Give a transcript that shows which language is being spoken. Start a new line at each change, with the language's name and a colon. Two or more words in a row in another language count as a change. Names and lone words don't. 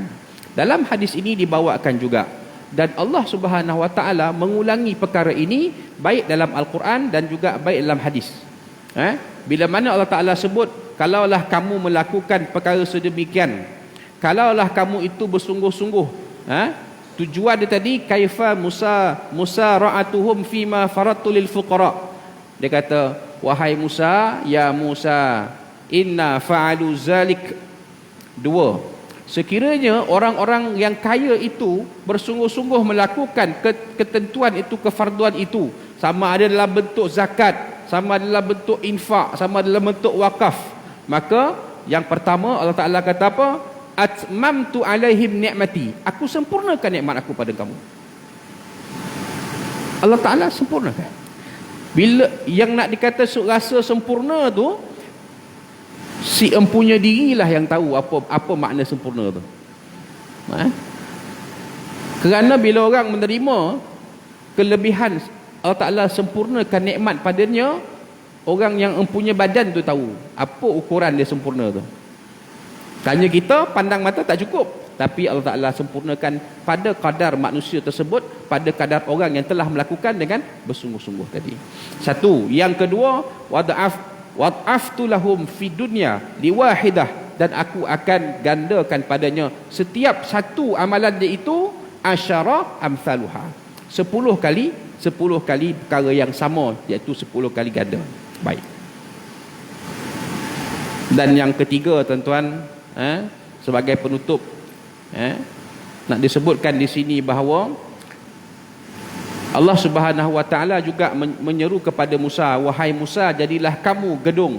Malay: Dalam hadis ini dibawakan juga, dan
Arabic: الله سبحانه وتعالى
Malay: mengulangi perkara ini baik dalam Al-Quran dan juga baik dalam hadis. Bila mana Allah Taala sebut, kalaulah kamu melakukan perkara sedemikian, kalaulah kamu itu bersungguh-sungguh, tujuan dia tadi
Arabic: كيف مسارعتهم فيما فرضت للفقراء.
Malay: Dia kata, wahai Musa,
Arabic: يا موسى إن فعلوا ذلك.
Malay: Dua, sekiranya orang-orang yang kaya itu bersungguh-sungguh melakukan ketentuan itu, kefarduan itu, sama ada dalam bentuk zakat, sama ada dalam bentuk infak, sama ada dalam bentuk wakaf, maka yang pertama Allah Ta'ala kata apa?
Arabic: أتممت عليهم نعمتي.
Malay: Aku sempurnakan nikmat aku pada kamu. Allah Ta'ala sempurnakan. Bila yang nak dikata rasa sempurna tu, si empunya dirilah yang tahu apa makna sempurna tu. Kerana bila orang menerima kelebihan, Allah Ta'ala sempurnakan nikmat padanya, orang yang empunya badan tu tahu apa ukuran dia sempurna tu. Tanya kita, pandang mata tak cukup, tapi Allah Ta'ala sempurnakan pada kadar manusia tersebut, pada kadar orang yang telah melakukan dengan bersungguh-sungguh tadi. Satu. Yang kedua,
Arabic: وضاعفت لهم في الدنيا لواحدة,
Malay: dan aku akan gandakan padanya setiap satu amalan dia itu
Arabic: عشر أمثالها,
Malay: 10 kali perkara yang sama, iaitu 10 kali ganda. Baik. Dan yang ketiga, tuan-tuan, sebagai penutup, nak disebutkan di sini bahawa
Arabic: الله سبحانه وتعالى
Malay: juga menyeru kepada Musa, wahai Musa, jadilah kamu gedung.